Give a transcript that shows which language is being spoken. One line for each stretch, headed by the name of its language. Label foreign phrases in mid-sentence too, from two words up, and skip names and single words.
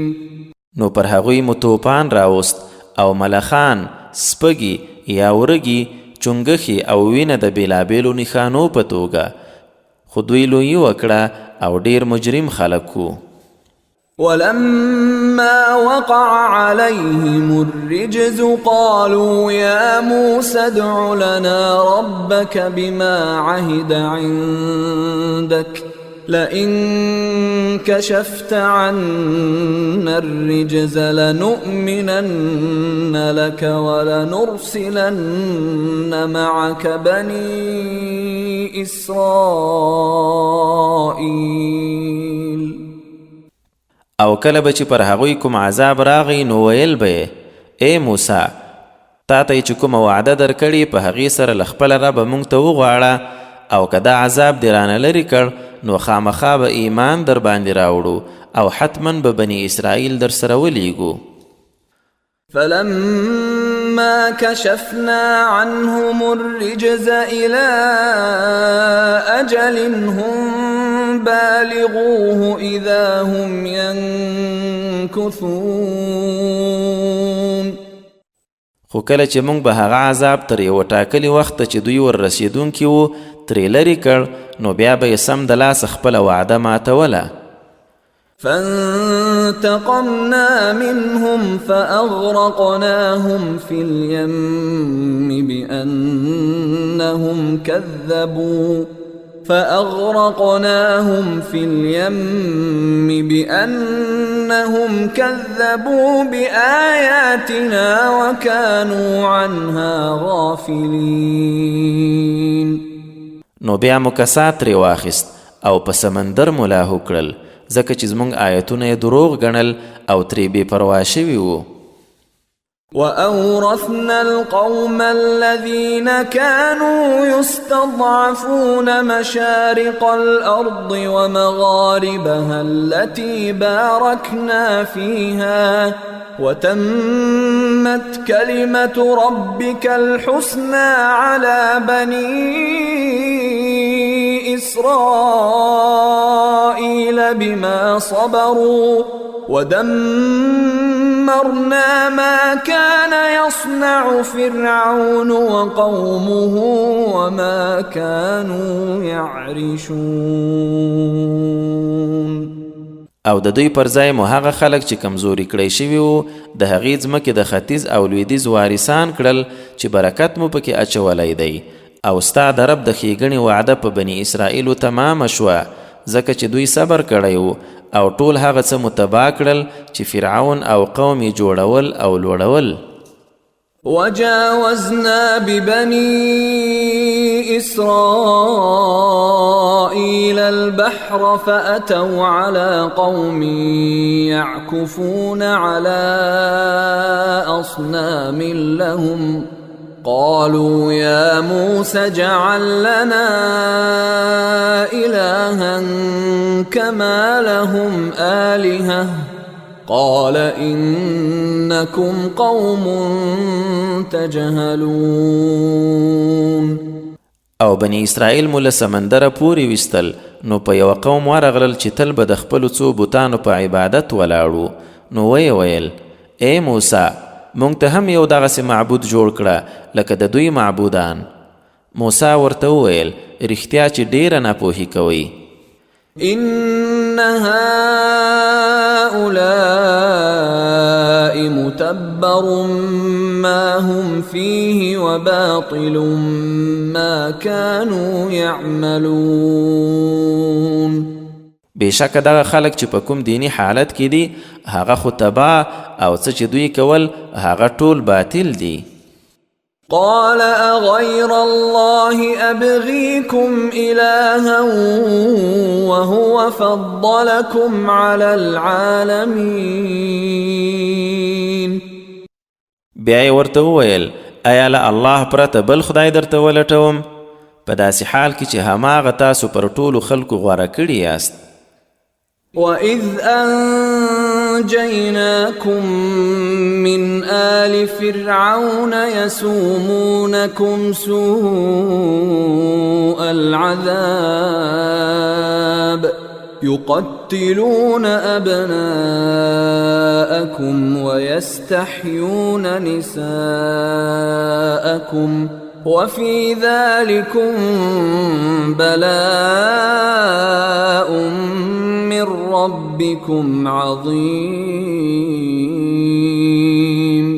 Pashto: نو پر هغوی مو توپان راوست او ملخان، سپگی یا ورگی، چونګخي او وینه د بیلابیلو نښانو په توګه، خو دوی لویي وکړه او ډیر مجرم خلک وو.
Arabic: ولما وقع عليهم الرجز قالوا يا موسى ادع لنا ربك بما عهد عندك لئن كشفت عنا الرجز لنؤمنن لك ولنرسلن معك بني إسرائيل.
Pashto: او کله به چې پر هغوی کوم عذاب راغی نو ویل به ای موسی تا ته چې کومه وعده درکړې په هغې سره له خپله ربه موږ ته وغواړه او که دا عذاب دې رانه لرې کړ نو خامخا به ایمان در باندې راوړو او حتما به بني اسرائیل در سره ولیږو.
Arabic: فلما كشفنا عنهم الرجز إلى أجل هم بالغوه إذا هم ينكثون.
Pashto: خو کله چې موږ به هغه عذاب تر یوه ټاکلي وخته چې دوی ور رسېدونکي وو ترې لرې کړ نو بیا به یې سم د لاسه خپله وعده ماتوله.
Arabic: فانتقمنا منهم فأغرقناهم في اليم بأنهم كذبوا بآياتنا وكانوا عنها غافلين.
Pashto: نو بیا مو کسات ترې واخیست او په سمندر مو لاهو کړل ځکه چې زموږ آیتونه یې دروغ ګڼل او ترې بې پروا شوي وو.
Arabic: وأورثنا القوم الذين كانوا يستضعفون مشارق الأرض ومغاربها التي باركنا فيها وتمت كلمة ربك الحسنى على بني إسرائيل بما صبروا ودمرنا ما كان يصنع فرعون وقومه وما كانوا يعرشون.
Pashto: او د دوی پر ځای مو هغه خلک چې کمزوري کړی شوي وو د هغې ځمکې د ختیځ او لویدیځ وارثان کړل چې برکت مو پکې اچولی دی. او ستا د رب د ښېګڼې وعده په بني اسرائیلو تمامه شوه ځکه چې دوی صبر کړی و او ټول هغه څه متبا کړل چې فرعون او قوم یې جوړول او لوړول.
Arabic: وجاوزنا ببني إسرائيل البحر فأتوا على قوم يعكفون على أصنام لهم قالوا يا موسى اجعل لنا إلها كما لهم آلهة قال إنكم قوم تجهلون.
Pashto: او بني اسرائیل مو له سمندره پورې ویستل نو په یوه قوم ورغلل چې تل به د خپلو څو بوتانو په عبادت ولاړو. نو ویې ویل ای موسی مونږ ته هم یو دغسې معبود جوړ کړه لکه د دوی معبودان. موسی ورته وویل رښتیا چې ډیره ناپوهي کوئ.
Arabic: إن هؤلاء متبر ما هم فيه وباطل ما كانوا يعملون.
Pashto: بېشکه دغه خلک چې په کوم دینی حالت کې دي هغه خو تباه او څه چې دوی کول هغه ټول باطل دي.
Arabic: قال أغير الله أبغيكم إلها وهو فضلكم على العالمين.
Pashto: بیا یې ورته وویل ایا له الله پرته بل خدای درته ولټوم په داسې حال کې چې هماغه تاسو پر ټولو خلکو غوره کړي یاست.
Arabic: وَإِذْ أَنْجَيْنَاكُمْ مِنْ آلِ فِرْعَوْنَ يَسُومُونَكُمْ سُوءَ الْعَذَابِ يُقَتِّلُونَ أَبْنَاءَكُمْ وَيَسْتَحْيُونَ نِسَاءَكُمْ وفي ذلكم بلاء من ربكم عظيم.